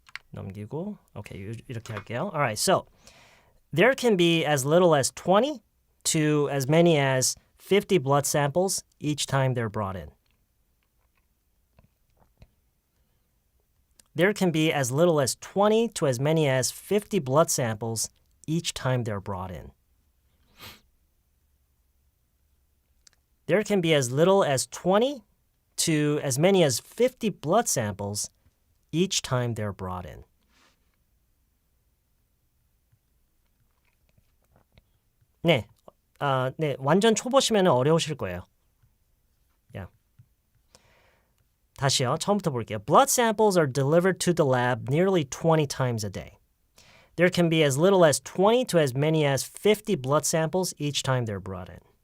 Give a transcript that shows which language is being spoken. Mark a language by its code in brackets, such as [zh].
[ko] 넘기고 오케이 이렇게 할게요. [en] Alright, so there can be as little as 20 to as many as 50 blood samples each time they're brought in. there can be as little as 20 to as many as 50 blood samples each time they're brought in. There can be as little as 20 to as many as 50 blood samples each time they're brought in. [ko] 네, 네, 완전 초보시면 어려우실 거예요. [en] Yeah. [ko] 다시요, 처음부터 볼게요. [en] Blood samples are delivered to the lab nearly 20 times a day. There can be as little as 20 to as many as 50 blood samples each time they're brought in.